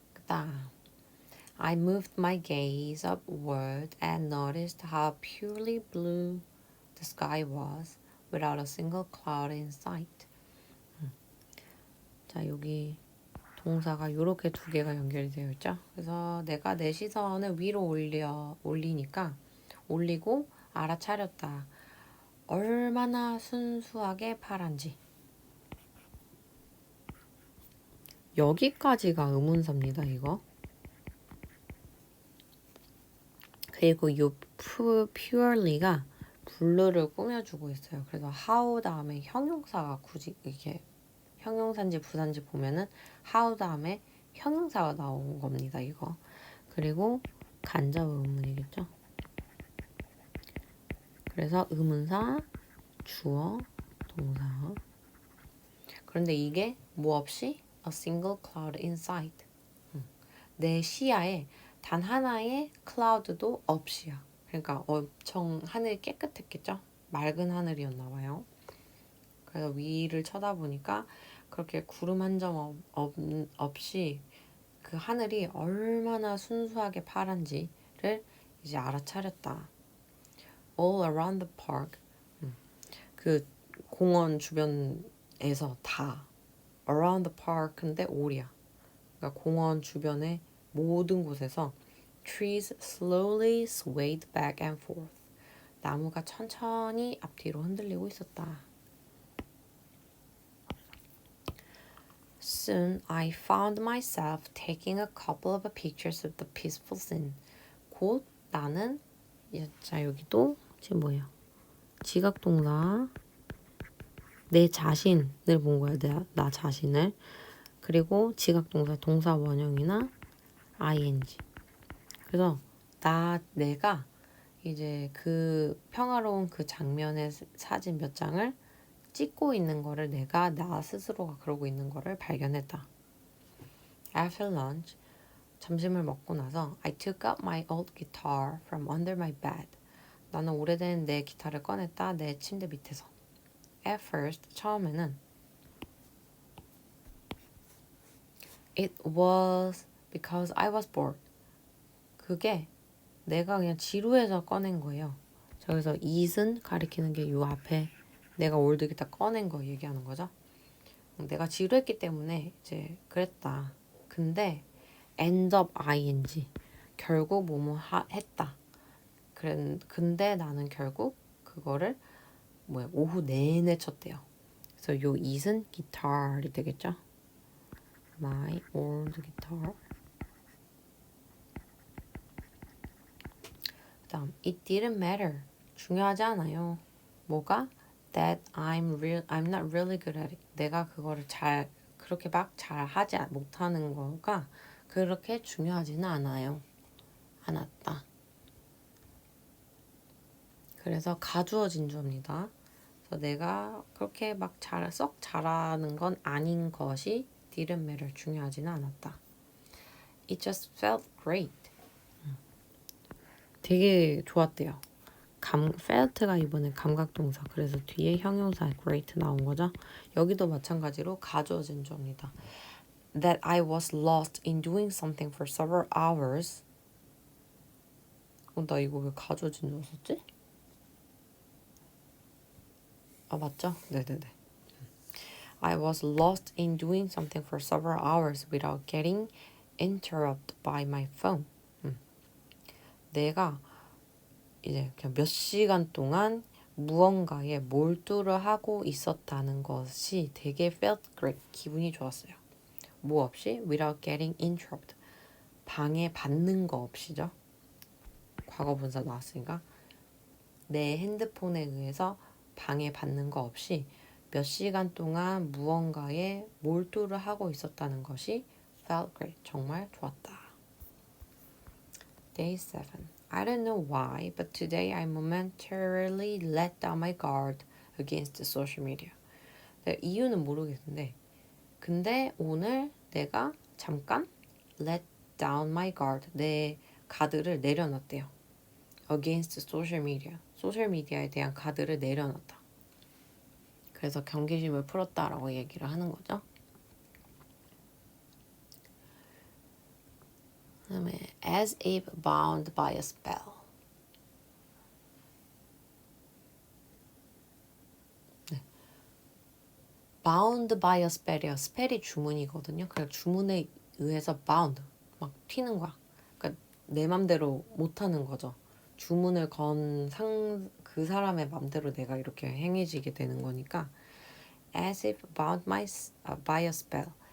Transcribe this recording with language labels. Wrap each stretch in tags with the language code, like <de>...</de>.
<ko>그 다음</ko> <en>I moved my gaze upward and noticed how purely blue the sky was without a single cloud in sight.</en> <ko>자, 여기 동사가 이렇게 두 개가 연결이 되어 있죠. 그래서 내가 내 시선을 위로 올리니까 올리고 알아차렸다. 얼마나 순수하게 파란지. 여기까지가 의문사입니다, 이거. 그리고 이 purely가 블루를 꾸며주고 있어요. 그래서 how 다음에 형용사가 굳이 이게 형용사인지 부사인지 보면은 how 다음에 형용사가 나온 겁니다, 이거. 그리고 간접 의문이겠죠. 그래서 의문사, 주어, 동사. 그런데 이게 뭐 없이</ko> <en>a single cloud in sight.</en> <ko>내 시야에 단 하나의 클라우드도 없이야. 그러니까 엄청 하늘이 깨끗했겠죠? 맑은 하늘이었나 봐요. 그래서 위를 쳐다보니까 그렇게 구름 한 점 없이 그 하늘이 얼마나 순수하게 파란지를 이제 알아차렸다.</ko> <en>All around the park.</en> <ko>그 공원 주변에서 다</ko> <en>around the park인데 all이야.</en> <ko>그러니까 공원 주변의 모든 곳에서</ko> <en>trees slowly swayed back and forth.</en> <ko>나무가 천천히 앞뒤로 흔들리고 있었다.</ko> <en>Soon I found myself taking a couple of pictures of the peaceful scene.</en> <ko>곧 나는 자 여기도 지금 뭐예요? 지각동사 내 자신을 본 거야. 나 자신을. 그리고 지각동사 동사 원형이나 ing. 그래서 내가 이제 그 평화로운 그 장면의 사진 몇 장을 찍고 있는 거를 내가 나 스스로가 그러고 있는 거를 발견했다.</ko> <en>After lunch,</en> <ko>점심을 먹고 나서</ko> <en>I took out my old guitar from under my bed.</en> <ko>나는 오래된 내 기타를 꺼냈다. 내 침대 밑에서.</ko> <en>At first,</en> <ko>처음에는</ko> <en>It was because I was bored.</en> <ko>그게 내가 그냥 지루해서 꺼낸 거예요. 저기서 it은 가리키는 게 요 앞에 내가 올드 기타 꺼낸 거 얘기하는 거죠. 내가 지루했기 때문에 이제 그랬다. 근데 end up ing 결국 뭐뭐 했다. 근데 나는 결국 그거를 오후 내내 쳤대요. 그래서 요 it은 guitar이 되겠죠.</ko> <en>My old guitar.</en> <ko>그다음</ko> <en>it didn't matter.</en> <ko>중요하지 않아요. 뭐가?</ko> <en>That I'm not really good at it.</en> <ko>내가 그거를 그렇게 막 잘하지 못하는 거가 그렇게 중요하지는 않았다. 그래서 가주어 진주어입니다. 그래서 내가 그렇게 막 썩 잘하는 건 아닌 것이</ko> <en>didn't matter.</en> <ko>중요하지는 않았다.</ko> <en>It just felt great.</en> <ko>되게 좋았대요. felt가 이번에 감각동사. 그래서 뒤에 형용사 great 나온 거죠. 여기도 마찬가지로 가져진 주어입니다.</ko> <en>That I was lost in doing something for several hours.</en> <ko>나 이거 왜 가져진 주어 썼지? 아, 맞죠? 네네네.</ko> <en>I was lost in doing something for several hours without getting interrupted by my phone.</en> <ko>내가 이제 그냥 몇 시간 동안 무언가에 몰두를 하고 있었다는 것이 되게</ko> <en>felt great.</en> <ko>기분이 좋았어요. 뭐 없이?</ko> <en>Without getting interrupted.</en> <ko>방해받는 거 없이죠. 과거 분사 나왔으니까. 내 핸드폰에 의해서 방해받는 거 없이 몇 시간 동안 무언가에 몰두를 하고 있었다는 것이</ko> <en>felt great.</en> <ko>정말 좋았다. Day 7.</ko> <en>I don't know why, but today I momentarily let down my guard against social media.</en> <ko>이유는 모르겠는데, 근데 오늘 내가 잠깐</ko> <en>let down my guard,</en> <ko>내 가드를 내려놨대요.</ko> <en>against social media,</en> <ko>소셜미디어에 대한 가드를 내려놨다. 그래서 경계심을 풀었다라고 얘기를 하는 거죠. 그다음에</ko> <en>as if bound by a spell.</en> <ko>네.</ko> <en>bound by a spell이요.</en> <ko>spell이 주문이거든요. 그래서 주문에 의해서 bound, 막 튀는 거야. 그러니까 내 맘대로 못하는 거죠. 주문을 건 그 사람의 맘대로 내가 이렇게 행해지게 되는 거니까</ko> <en>as if bound by a spell.</en>